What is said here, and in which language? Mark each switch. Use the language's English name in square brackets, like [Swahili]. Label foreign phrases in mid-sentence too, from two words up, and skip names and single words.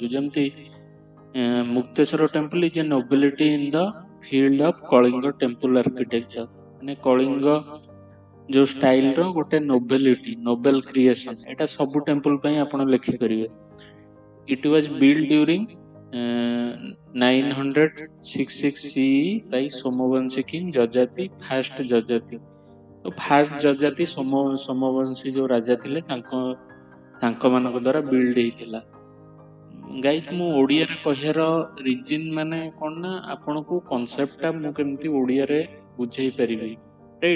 [English] ଯେମିତି Mukteshwar temple is a nobility in the field of Kalinga temple architecture. [Odia] ମାନେ କଳିଙ୍ଗ ଯୋଉ ଷ୍ଟାଇଲ ର ଗୋଟେ ନୋବେଲିଟି, [English] noble creation, [Odia] ଏଇଟା ସବୁ ଟେମ୍ପଲ ପାଇଁ ଆପଣ ଲେଖିପାରିବେ। [English] it was built during 966 CE by Somavamshi king Yayati, first Yayati. [Odia] ତ ଫାଷ୍ଟ ଯଜାତି सोमवंशी ଯୋଉ ରାଜା ଥିଲେ ତାଙ୍କ ମାନଙ୍କ ଦ୍ଵାରା ବିଲ୍ଡ ହେଇଥିଲା। ଗାଇଜ ମୁଁ ଓଡିଆରେ କହିବାର ରିଜିନ ମାନେ କଣ ନା, ଆପଣଙ୍କୁ କନସେପ୍ଟ ଟା ମୁଁ କେମିତି ଓଡିଆରେ ବୁଝେଇ ପାରିବି, ରାଇଟ।